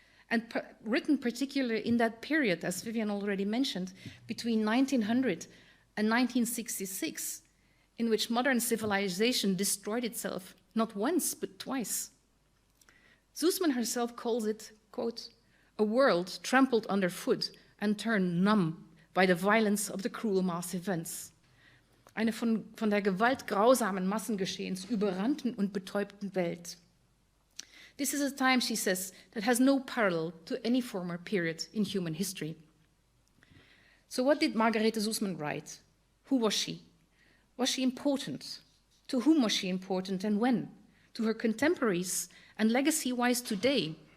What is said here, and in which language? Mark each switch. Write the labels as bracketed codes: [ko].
[en] And written particularly in that period, as Vivian already mentioned, between 1900 and 1966, in which modern civilization destroyed itself, not once, but twice. Susman herself calls it, quote, a world trampled underfoot and turned numb by the violence of the cruel mass events. [de] Eine von der Gewalt grausamen Massengeschehens überrannten und betäubten Welt. [en] This is a time, she says, that has no parallel to any former period in human history. So what did Margarete Susman write? Who was she? Was she important? To whom was she important and when? To her contemporaries and legacy-wise today?